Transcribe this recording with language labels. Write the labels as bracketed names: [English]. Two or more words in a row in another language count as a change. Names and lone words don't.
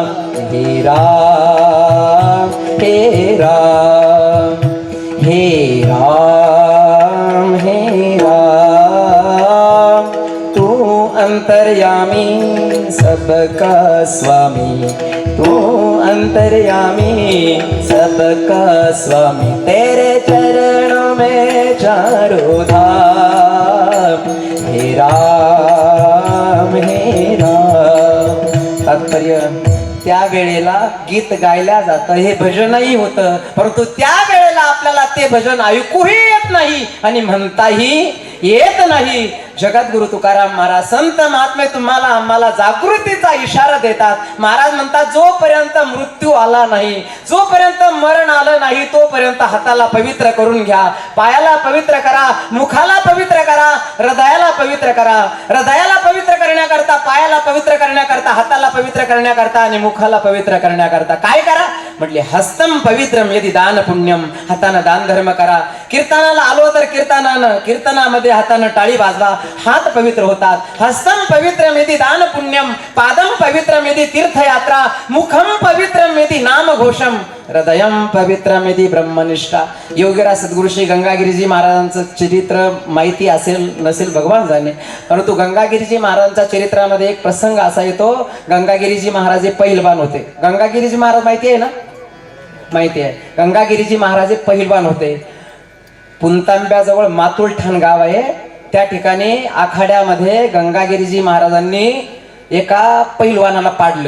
[Hindi] हे राम हे राम हे राम हे राम, तू अंतर्यामी सबका स्वामी, तू अंतर्यामी सबका स्वामी, तेरे चरणों में चारों धाम। हे राम हे राम। [Marathi] तात्पर्य, त्या वेळेला गीत गायल्या जातं, हे भजनही होतं, परंतु त्या वेळेला आपल्याला ते भजन ऐकूही येत नाही आणि म्हणताही येत नाही. जगद्गुरु तुकाराम महाराज संत महात्मे तुम्हाला आम्हाला जागृतीचा इशारा देतात. महाराज म्हणतात, जोपर्यंत मृत्यू आला नाही, जोपर्यंत मरण आलं नाही, तोपर्यंत हाताला पवित्र करून घ्या, पायाला पवित्र करा, मुखाला पवित्र करा, हृदयाला पवित्र करा. हृदयाला पवित्र करण्याकरता, पायाला पवित्र करण्याकरता, हाताला पवित्र करण्याकरता आणि मुखाला पवित्र करण्याकरता काय करा म्हटले? [Sanskrit] हस्तम पवित्रम यदि दान पुण्यम, [Marathi] हातानं दान धर्म करा. कीर्तनाला आलो तर कीर्तनामध्ये हातानं टाळी वाजवा, हात पवित्र होतात. [Sanskrit] हस्तम पवित्रम यदि दान पुण्यम, पादम पवित्रम यदि तीर्थयात्रा, मुखम पवित्रम यदि नाम घोषम, हृदयम पवित्रम यदि ब्रह्मनिष्ठा. [Marathi] योगीराज सद्गुरु श्री गंगागिरीजी महाराजांचं चरित्र माहिती असेल नसेल भगवान जाणे, परंतु गंगागिरीजी महाराजांच्या चरित्रामध्ये एक प्रसंग असा येतो. गंगागिरीजी महाराज हे पहिलवान होते. गंगागिरीजी महाराज माहिती आहे ना? माहिती आहे. गंगागिरीजी महाराज हे पहिलवान होते. पुंतांब्याजवळ मातुलठाण गाव आहे, त्या ठिकाणी आखाड्यामध्ये गंगागिरीजी महाराजांनी एका पैलवानाला पाडलं.